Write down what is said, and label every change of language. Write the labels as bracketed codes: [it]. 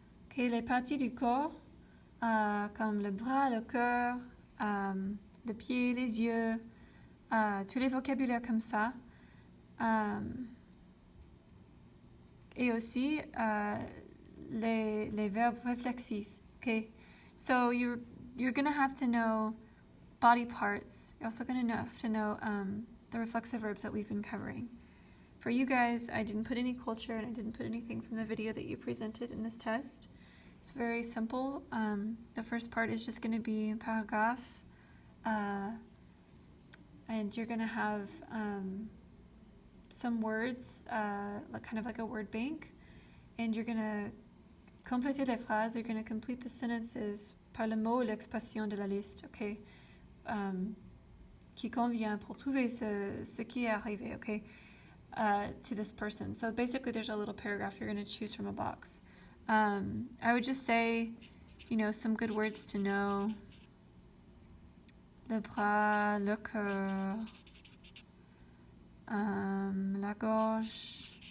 [fr] Okay, les parties du corps, comme le bras, le cœur, le pied, les yeux, tous les vocabulaires comme ça. Et aussi les verbes réflexifs. [en] Okay, so you're gonna have to know body parts. You're also gonna have to know the reflexive verbs that we've been covering. For you guys, I didn't put any culture and I didn't put anything from the video that you presented in this test. It's very simple. The first part is just gonna be paragraph, and you're gonna have some words, kind of like a word bank, and you're gonna [fr] compléter les phrases, [en] you're gonna complete the sentences [fr] par le mot ou l'expression de la liste, [en] okay? [fr] Qui convient pour trouver ce qui est arrivé, okay? [en] To this person. So basically there's a little paragraph you're gonna choose from a box. I would just say, some good words to know. [fr] Le bras, le cœur, la gorge.